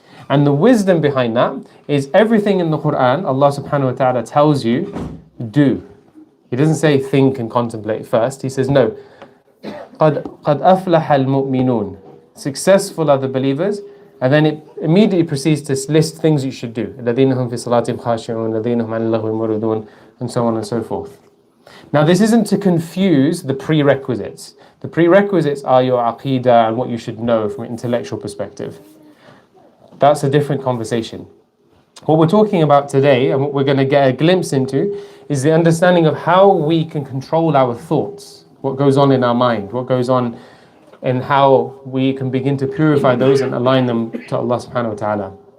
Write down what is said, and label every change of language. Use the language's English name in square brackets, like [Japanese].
[English] And the wisdom behind that is everything in the Quran, Allah subhanahu wa ta'ala tells you, do. He doesn't say think and contemplate first. He says no. [Arabic] قَدْ أَفْلَحَ الْمُؤْمِنُونَ. [English] Successful are the believers. And then it immediately proceeds to list things you should do. [Arabic] الَّذِينَ هُمْ فِي صَلَاتِهِمْ خَاشِعُونَ الَّذِينَ هُمْ عَنِ اللَّغْوِ مُعْرِضُونَ, [English] and so on and so forth. Now this isn't to confuse the prerequisites. The prerequisites are your aqeedah and what you should know from an intellectual perspective. That's a different conversation. What we're talking about today, and what we're going to get a glimpse into, is the understanding of how we can control our thoughts, what goes on in our mind, what goes on in how we can begin to purify those and align them to Allah subhanahu wa ta'ala.